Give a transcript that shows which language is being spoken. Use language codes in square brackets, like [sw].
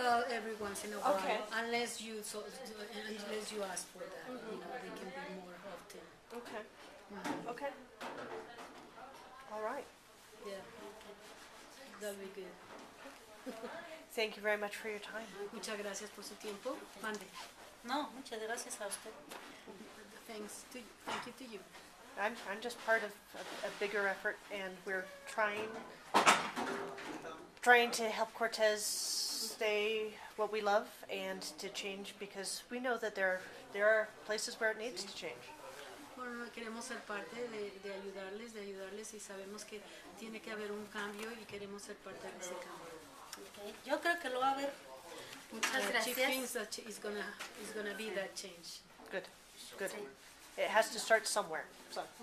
[en] Every once in a while, Okay. unless you ask for that, they can be more often. Okay. Okay. All right. Yeah, that'll be good. Thank you very much for your time. [es] Muchas gracias por su tiempo. Mande. No, muchas gracias a usted. [en] Thank you to you. I'm just part of a bigger effort, and we're trying to help Cortez stay what we love and to change, because we know that there are places where it needs to change. [es] Bueno, queremos ser parte de ayudarles y sabemos que tiene que haber un cambio y queremos ser parte de ese cambio. Okay. Yo creo que lo va a haber. Muchas [en] She [es] gracias. [en] thinks that it's gonna be that change. Good. Good. It has to start somewhere. So.